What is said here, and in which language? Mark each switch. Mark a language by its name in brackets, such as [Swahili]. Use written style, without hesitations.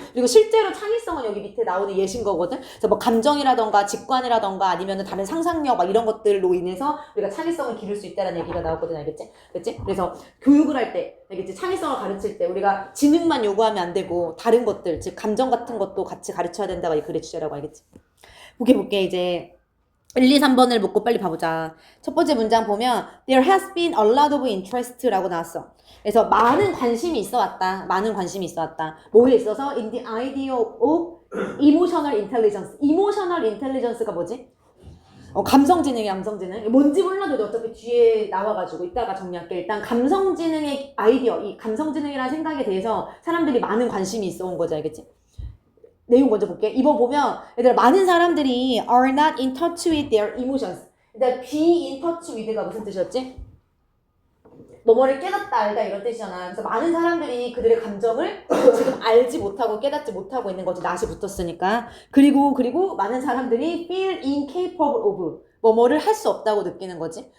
[Korean] 그리고 실제로 창의성은 여기 밑에 나오는 예신 거거든? 그래서 뭐 감정이라던가 직관이라던가 아니면은 다른 상상력 막 이런 것들로 인해서 우리가 창의성을 기를 수 있다는 얘기가 나오거든, 알겠지? 그치? 그래서 교육을 할 때, 알겠지? 창의성을 가르칠 때 우리가 지능만 요구하면 안 되고 다른 것들, 즉 감정 같은 것도 같이 가르쳐야 된다가 이 글의 주제라고 알겠지? 볼게 이제 1, 2, 3번을 먹고 빨리 봐보자. 첫 번째 문장 보면 There has been a lot of interest 라고 나왔어. 그래서 많은 관심이 있어 왔다. 많은 관심이 있어 왔다. 뭐에 있어서? [English] In the idea of emotional intelligence. [Korean] emotional intelligence가 뭐지? 감성지능이야, 감성지능. 뭔지 몰라도 어차피 뒤에 나와가지고 이따가 정리할게. 일단 감성지능의 아이디어, 이 감성지능이라는 생각에 대해서 사람들이 많은 관심이 있어 온 거지, 알겠지? 내용 먼저 볼게. 이번 보면 얘들아 많은 사람들이 are not in touch with their emotions. 일단 be in touch with가 무슨 뜻이었지? 뭐뭐를 깨닫다 알다 이런 뜻이잖아. 그래서 많은 사람들이 그들의 감정을 지금 알지 못하고 깨닫지 못하고 있는 거지. not이 붙었으니까. 그리고 많은 사람들이 feel incapable of 뭐뭐를 할 수 없다고 느끼는 거지.